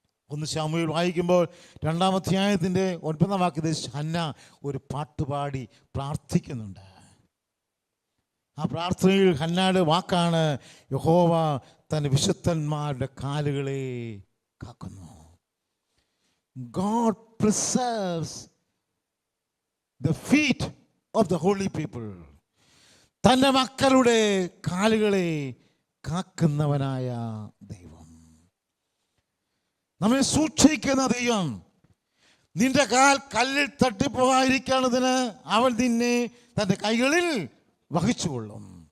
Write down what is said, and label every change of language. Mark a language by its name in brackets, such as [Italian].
[Malayalam] 1 ശമൂവേൽ വായിക്കുമ്പോൾ 2-ാം അധ്യായത്തിൻ്റെ 9-ാം വാക്യത്തിൽ ഹന്ന ഒരു പാട്ടുപാടി പ്രാർത്ഥിക്കുന്നുണ്ട്. ആ പ്രാർത്ഥനയിൽ ഹന്നയുടെ വാക്കാണ്, യഹോവ തൻ്റെ വിശുദ്ധന്മാരുടെ കാലുകളെ കാക്കുന്നു. [English] God preserves the feet of the holy people. [Malayalam] തൻ്റെ മക്കളുടെ കാലുകളെ കാക്കുന്നവനായ ദൈവം, നമ്മെ സൂക്ഷിക്കുന്ന ദൈവം. നിന്റെ കാൽ കല്ലിൽ തട്ടിപ്പോകാതിരിക്കുന്നതിന് അവൻ നിന്നെ തൻ്റെ കൈകളിൽ വഹിച്ചുകൊള്ളും.